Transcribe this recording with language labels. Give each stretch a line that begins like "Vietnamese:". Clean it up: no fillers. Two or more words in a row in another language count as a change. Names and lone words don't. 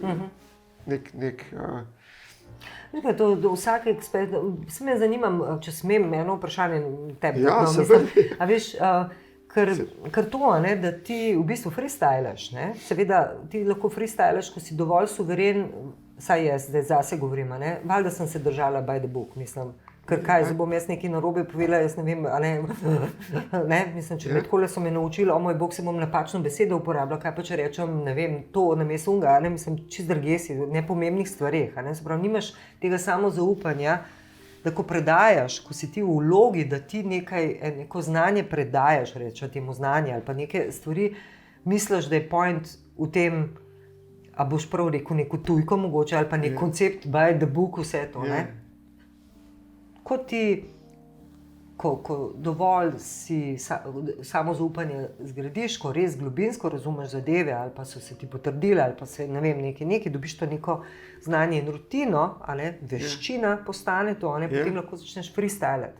Slovenian: do vsake ekspert, se me zanimam, če smem eno vprašanje tebi. Ja, seveda. A veš, ker to, ne, da ti v bistvu freestylaš, ne, seveda ti lahko freestylaš, ko si dovolj suveren, saj jaz zdaj zase govorim, ne, valjda sem se držala
English: by the book,
Slovenian: mislim, ker kaj, zdaj bom jaz nekaj narobe povedala, jaz ne vem, a ne, mislim, če takole so me naučili, o moj bog, se bom napačno besedo uporabljala, kaj pa če rečem, ne vem, to namesto unga, ne, mislim, čist drugje si, nepomembnih stvareh, ne, se pravi, nimaš tega samozaupanja, da ko predajaš, ko si ti v vlogi, da ti neko znanje predajaš, rečem temu znanje ali pa neke stvari, misliš, da je point v tem, a boš prav rekel neko tujko mogoče ali pa nek koncept
English: by the book,
Slovenian: vse to, ne? Ko ti, ko dovolj si samozaupanje zgradiš, ko res globinsko razumeš zadeve ali pa so se ti potrdile ali pa se, ne vem, nekaj, dobiš to neko znanje in rutino, veščina postane to, potem lahko začneš freestylati.